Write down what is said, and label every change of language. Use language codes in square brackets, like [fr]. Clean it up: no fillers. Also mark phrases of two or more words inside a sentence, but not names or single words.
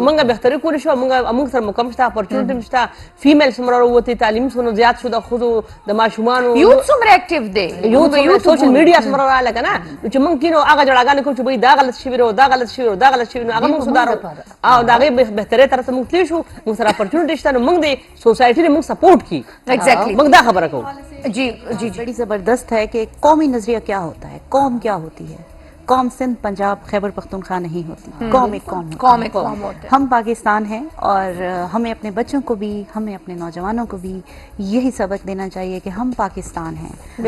[ps] موږ بهتري کولی شو، موږ سره موقع هم شته، اپورچونټي هم شته، فیمیل څومره راووتې، تعلیم څومره زیات شو د ښځو د ماشومانو، یوت څومره اکټیو دی، یوت [en] social media [ps] څومره راغله که نه؟ نو چې موږ کینو هغه جړاګانې کوو چې بهی دا غلط شوي دی، دا غلط شوي دی، دا غلط شوي نو هغه موږ سودارو او د هغې بهترۍ طرف ته موږ تللی شو، موږ سره اپورچونټي شته، نو موږ د سوسایټي نه موږ سپورټ کړي. [en] ایگزیکٹلی [ps] موږ دا خبره کوو. [ur] جی جی بڑی زبردست ہے کہ قومی نظریہ کیا ہوتا ہے، قوم کیا ہوتی ہے. قوم سندھ پنجاب خیبر پختونخوا نہیں ہوتی، قوم ایک قوم ہوتی ہے. ہم پاکستان ہیں اور ہمیں اپنے بچوں کو بھی، ہمیں اپنے نوجوانوں کو بھی یہی سبق دینا چاہیے کہ ہم پاکستان ہیں.